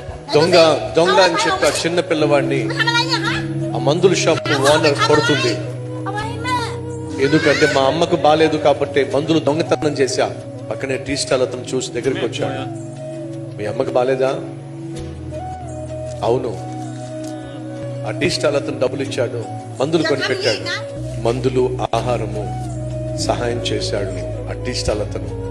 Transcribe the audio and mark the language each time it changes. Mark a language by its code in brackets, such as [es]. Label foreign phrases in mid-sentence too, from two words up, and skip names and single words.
[te] దొంగ దొంగ అని చెప్పి ఆ చిన్న పిల్లవాడిని [th] ทำอะไรเนี่ยฮะ [te] ఆ మందుల [en] shop owner [te] కొడుతుంది. [th] เอาไว้ให้แม่ [te] ఎందుకంటే మా అమ్మకు బాలేదు కాబట్టి మందులు దొంగతనం చేశా. పక్కనే [en] tea stall [te] అతను చూసి దగ్గరికి వచ్చాడు. మీ అమ్మకు బాలేదా? అవును. ఆ [en] tea stall [te] అతను డబ్బులు ఇచ్చాడు, మందులు కొనిపెట్టాడు, మందులు ఆహారము సహాయం చేశాడు ఆ [en] tea stall [te] అతను.